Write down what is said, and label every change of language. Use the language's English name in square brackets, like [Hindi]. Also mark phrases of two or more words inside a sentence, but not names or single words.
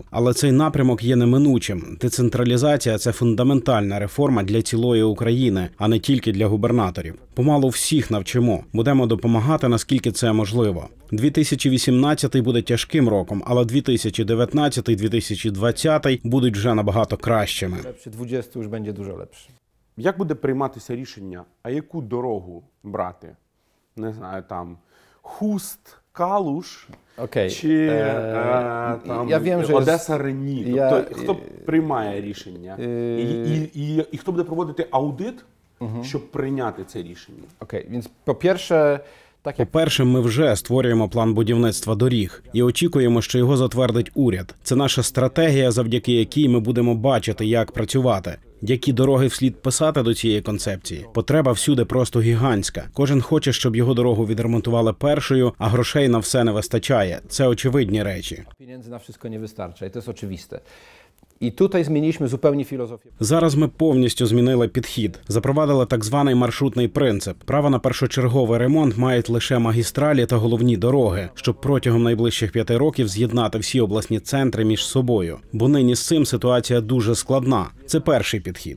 [Ukrainian] Але цей напрямок є неминучим. Децентралізація – це фундаментальна реформа для цілої України, а не тільки для губернаторів. Помалу всіх навчимо. Будемо допомагати, наскільки це можливо. 2018 буде тяжким роком, але 2019-2020 будуть вже набагато кращими. [Polish] Przy 20 już będzie dużo lepszy. [Ukrainian] Як буде прийматися рішення, а яку дорогу брати? Не знаю, там Хуст, Калуш [Polish] Okej. [Ukrainian] чи там, [Polish] я wiem, że [Ukrainian] Одеса Рені? Я- Тобто, хто приймає рішення? І хто буде проводити аудит, щоб прийняти це рішення? [Polish] Okej, więc po pierwsze, tak jak [Ukrainian] По-перше, ми вже створюємо план будівництва доріг і очікуємо, що його затвердить уряд. Це наша стратегія, завдяки якій ми будемо бачити, як працювати. Які дороги вслід писати до цієї концепції? Потреба всюди просто гігантська. Кожен хоче, щоб його дорогу відремонтували першою, а грошей на все не вистачає. Це очевидні речі. [Polish] pieniędzy na wszystko nie wystarcza i to jest oczywiste. I tutaj zmieniliśmy zupełnie filozofię. [Ukrainian] Зараз ми повністю змінили підхід, запровадили так званий маршрутний принцип. Право на першочерговий ремонт мають лише магістралі та головні дороги, щоб протягом найближчих 5 років з'єднати всі обласні центри між собою. Бо нині з цим ситуація дуже складна. Це перший підхід.